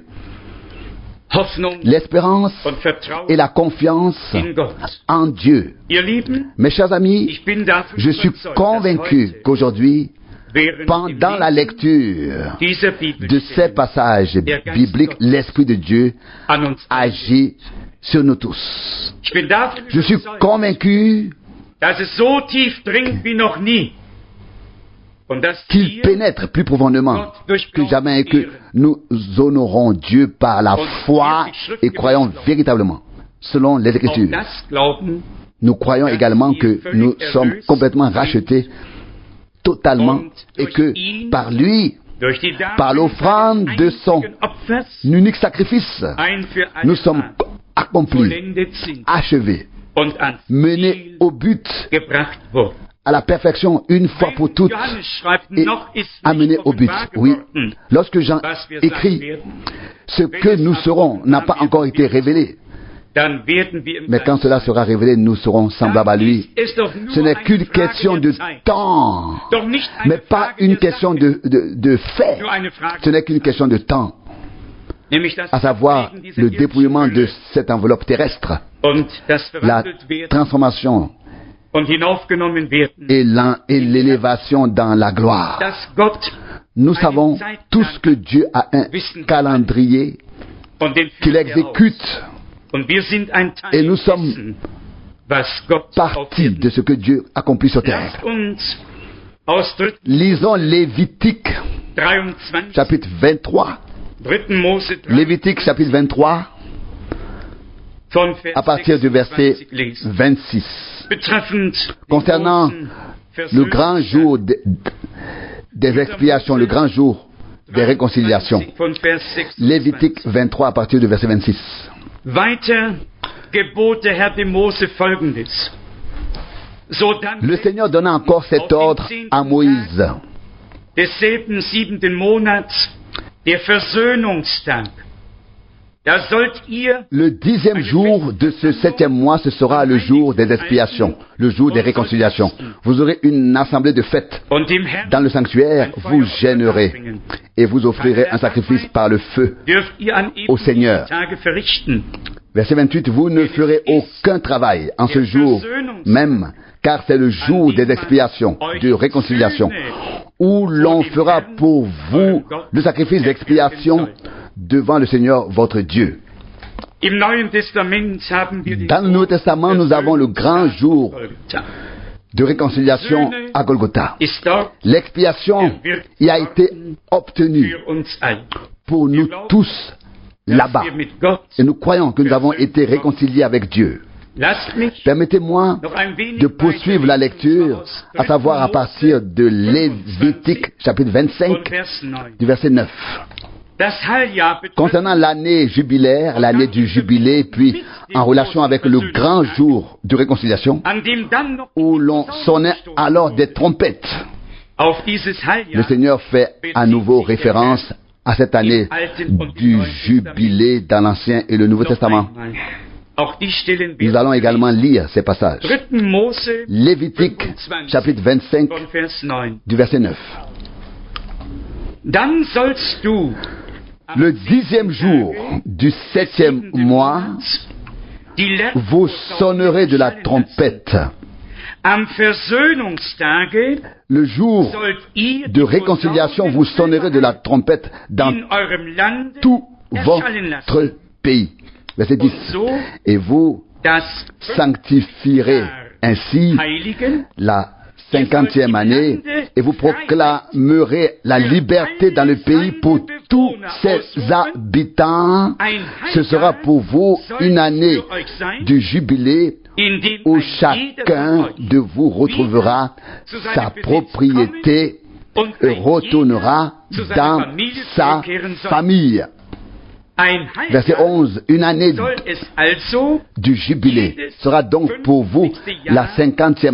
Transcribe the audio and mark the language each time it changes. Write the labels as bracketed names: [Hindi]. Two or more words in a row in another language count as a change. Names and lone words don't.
[French] L'espérance et la confiance en Dieu. Mes chers amis, je suis convaincu qu'aujourd'hui, pendant la lecture de ces passages bibliques, l'Esprit de Dieu agit sur nous tous. [German] Ich bin davon [French] Je suis [German] überzeugt, [French] convaincu [German] dass es so tief dringt wie noch nie. Und dass [French] qu'il [German] wir [French] pénètre plus profondément que jamais et que nous honorons Dieu par la foi et croyons véritablement, selon les [German] auch [French] Écritures. [German] das glauben [French] Nous croyons également que nous sommes complètement rachetés totalement et que par lui, [German] durch die [French] par l'offrande de son [German] einzigen Opfers [French] unique sacrifice, [German] ein für alle [French] nous sommes [German] Mal [French] accomplis, [German] vollendet sind [French] achevés, [German] und ans [French] menés [German] Ziel [French] au but, [German] gebracht wurden. [French] à la perfection une fois pour toutes [German] Johannes schreibt, [French] et [German] noch ist [French] amenés [German] nicht [French] au but. [German] offenbar [French] Oui, [German] geworden, [French] lorsque Jean [German] was wir sein [French] écrit, [German] werden, [French] ce que nous serons n'a pas encore été révélé, [German] dann werden wir im [French] mais quand cela sera révélé, nous serons semblables à lui. Ce n'est qu'une question de temps, [German] Doch nicht [French] mais [German] eine [French] pas [German] Frage [French] une [German] der [French] question [German] Sache, [French] de fait. [German] nur eine Frage [French] Ce n'est qu'une question de temps, [German] nämlich das [French] à savoir [German] Ablegen dieser [French] le dépouillement de [German] irdischen [French] cette enveloppe terrestre, [German] und das [French] la [German] verwandelt werden [French] transformation [German] und hinaufgenommen werden, [French] et l'élévation dans la gloire. [German] dass Gott [French] Nous savons tous que Dieu a un calendrier [German] und den [French] qu'il [German] führt er aus. [French] exécute, [German] Und wir sind ein Teil [French] et nous sommes [German] dessen, was Gott auf [French] partie [German] Erden [French] de ce que Dieu accomplit sur terre. [German] Lasst uns aus 3. [French] Lisons Lévitique 23, chapitre 23. [German] 3. Mose 3, [French] Lévitique chapitre 23 [German] von Vers [French] à partir du verset [German] 26 lesen. 26. Betreffend [French] Concernant le grand jour des expiations, le grand jour des réconciliations. [German] von Vers 26. [French] Lévitique 23 à partir du verset 26. [German] Weiter gebot der Herr dem Mose folgendes. Sodann [French] Le Seigneur donna encore cet ordre à Moïse. [German] desselben 7. Monats, der Versöhnungstag. Da sollt ihr [French] Le 10e jour de ce 7e mois, ce sera le jour des expiations, le jour des réconciliations. Vous aurez une assemblée de fêtes. [German] und dem Herrn [French] Dans le sanctuaire, vous gênerez et vous offrirez un sacrifice par le feu. [German] dürft ihr an [French] au [German] eben [French] Seigneur. [German] diesen Tage verrichten. [French] Verset 28, vous ne ferez aucun travail en ce jour même, car c'est le jour des expiations, de réconciliation, où l'on fera pour vous le sacrifice d'expiation devant le Seigneur votre Dieu. [German] Im Neuen Testament haben wir den [French] Dans le Nouveau Testament, nous avons le grand jour de réconciliation à Golgotha. [German] ist dort [French] L'expiation y a été obtenue [German] für uns alle. [French] pour nous tous là-bas. [German] Wir mit Gott. [French] Et nous croyons que nous avons été réconciliés avec Dieu. [German] Lasst mich [French] Permettez-moi [German] noch ein wenig [French] de poursuivre la lecture, à savoir à partir de Lévitique chapitre 25 [German] von Vers 9. [French] du verset 9. [German] Das Heiljahr [French] Concernant l'année jubilaire, l'année du jubilé, puis en relation avec le grand jour de réconciliation, [German] an dem dann noch [French] où l'on sonnait alors des trompettes. [German] auf dieses [French] Le [German] Heiljahr [French] Seigneur fait à nouveau référence à cette année du jubilé dans l'Ancien et le Nouveau [German] noch [French] Testament. [German] einmal. Auch die Stellen [French] Nous allons également lire ces passages. [German] 3. Mose [French] Lévitique 25 chapitre 25 [German] von Vers 9. [French] du verset 9. [German] Dann sollst du am [French] Le 10e jour du 7e mois, [German] die letzte [French] vous sonnerez de la trompette. [German] Am Versöhnungstage [French] Le jour [German] sollt ihr [French] de réconciliation, vous sonnerez de la trompette dans [German] in eurem Lande [French] tout [German] erschallen lassen. [French] votre pays. Verset 10. [German] Und so [French] Et vous [German] das [French] sanctifierez ainsi [German] Heiligen [French] la 50e année et vous proclamerez la liberté dans le pays pour tous ses habitants. [German] ein [French] Ce sera pour vous une année du jubilé [German] in dem [French] où [German] ein jeder [French] chacun [German] von euch [French] de vous retrouvera sa propriété [German] und [French] et [German] ein [French] retournera [German] jeder zu seiner [French] dans [German] Familie [French] sa [German] zurückkehren soll. [French] famille. [German] Ein [French] Verset [German] Heiljahr [French] 11. Une année [German] soll es also [French] du jubilé sera donc pour vous la 50e